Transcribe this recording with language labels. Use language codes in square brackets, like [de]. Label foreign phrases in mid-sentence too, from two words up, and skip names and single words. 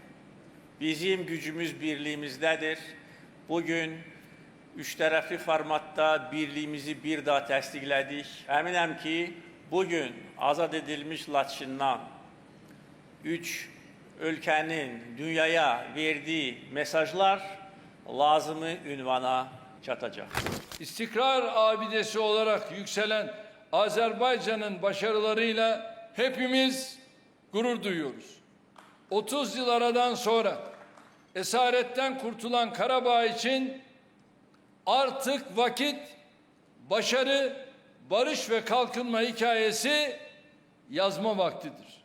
[az] Bizim gücümüz birliğimizdədir. Bugün üç tərəfli formatda birliğimizi bir daha təsdiqlədik. Əminəm ki, bugün azad edilmiş Laçından üç ölkənin dünyaya verdiği mesajlar lazımı ünvana çatacak. [tr] İstikrar abidesi olarak yükselen Azerbaycan'ın başarılarıyla hepimiz gurur duyuyoruz. 30 yıl aradan sonra esaretten kurtulan Karabağ için artık vakit başarı, barış ve kalkınma hikayesi yazma vaktidir.